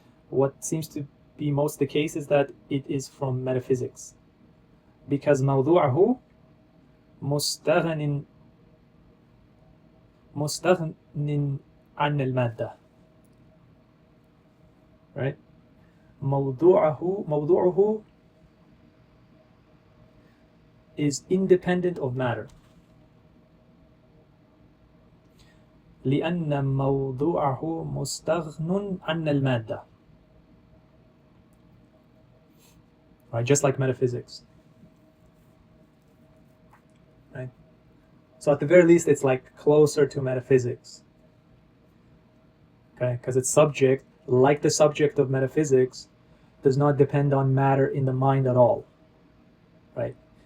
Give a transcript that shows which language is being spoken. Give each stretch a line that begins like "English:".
English: What seems to be most the case is that it is from metaphysics, because
Arabic: موضوعه مستغن عن المادة.
English: Right?
Arabic: موضوعه
English: is independent of matter.
Arabic: لأن موضوعه مستغن عن المادة.
English: Right, just like metaphysics. Right? So at the very least, it's like closer to metaphysics. Okay, because its subject, like the subject of metaphysics, does not depend on matter in the mind at all. Right?